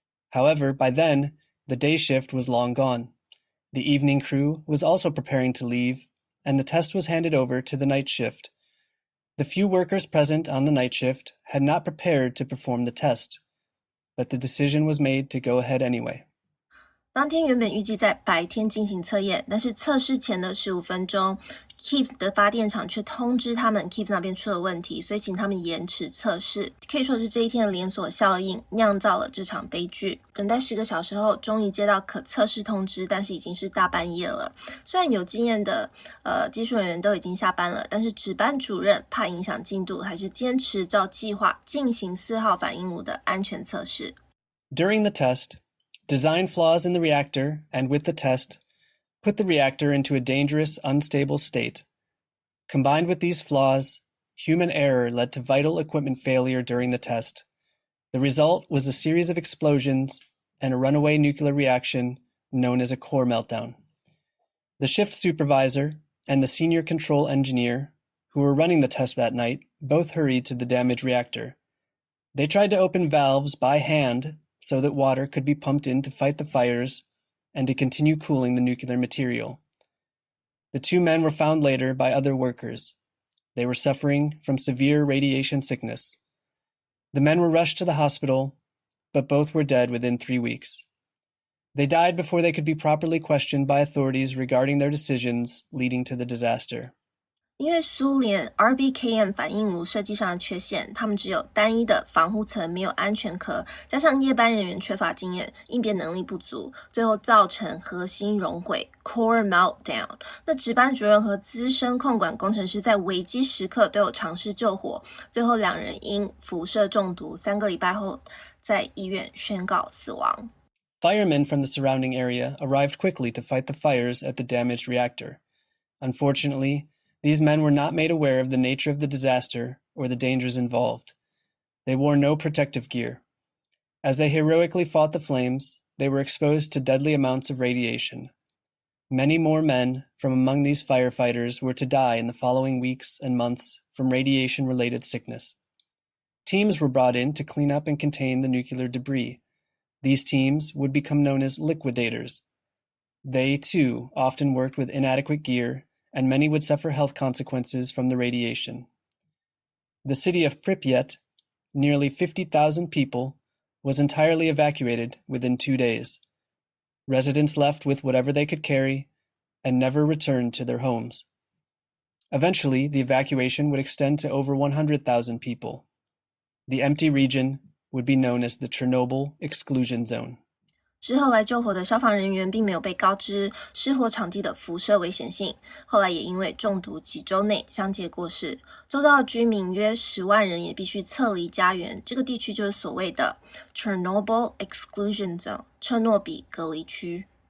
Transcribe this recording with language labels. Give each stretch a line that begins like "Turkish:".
English: However, by then, the day shift was long gone. The evening crew was also preparing to leave, and the test was handed over to the night shift. The few workers present on the night shift had not prepared to perform the test, but the decision was made to go ahead anyway.
Chinese: 当天原本预计在白天进行测验，但是测试前的15分钟 Kiev 的发电厂却通知他们 Kiev 那边出了问题，所以请他们延迟测试。可以说是这一天的连锁效应酿造了这场悲剧。等待10个小时后，终于接到可测试通知，但是已经是大半夜了。虽然有经验的技术人员都已经下班了，但是值班主任怕影响进度，还是坚持照计划进行4号反应炉的安全测试。
English: During the test, design flaws in the reactor and with the test put the reactor into a dangerous, unstable state. Combined with these flaws, human error led to vital equipment failure during the test. The result was a series of explosions and a runaway nuclear reaction known as a core meltdown. The shift supervisor and the senior control engineer, who were running the test that night, both hurried to the damaged reactor. They tried to open valves by hand so that water could be pumped in to fight the fires and to continue cooling the nuclear material. The 2 men were found later by other workers. They were suffering from severe radiation sickness. The men were rushed to the hospital, but both were dead within 3 weeks. They died before they could be properly questioned by authorities regarding their decisions leading to the disaster.
Chinese: 因为苏联 RBKM 反应炉设计上的缺陷，他们只有单一的防护层，没有安全壳，加上夜班人员缺乏经验，应变能力不足，最后造成核心熔毁 core meltdown。那值班主任和资深控管工程师在危机时刻都有尝试救火，最后2人因辐射中毒3个礼拜后在医院宣告死亡。
English: Firemen from the surrounding area arrived quickly to fight the fires at the damaged reactor. Unfortunately, these men were not made aware of the nature of the disaster or the dangers involved. They wore no protective gear. As they heroically fought the flames, they were exposed to deadly amounts of radiation. Many more men from among these firefighters were to die in the following weeks and months from radiation-related sickness. Teams were brought in to clean up and contain the nuclear debris. These teams would become known as liquidators. They, too, often worked with inadequate gear, and many would suffer health consequences from the radiation. The city of Pripyat, nearly 50,000 people, was entirely evacuated within 2 days. Residents left with whatever they could carry and never returned to their homes. Eventually, the evacuation would extend to over 100,000 people. The empty region would be known as the Chernobyl Exclusion Zone.
Chinese: 之后来救火的消防人员并没有被告知失火场地的辐射危险性，后来也因为中毒几周内相继过世。周遭的居民约10万人也必须撤离家园，这个地区就是所谓的 Chernobyl Exclusion Zone 车诺比隔离区。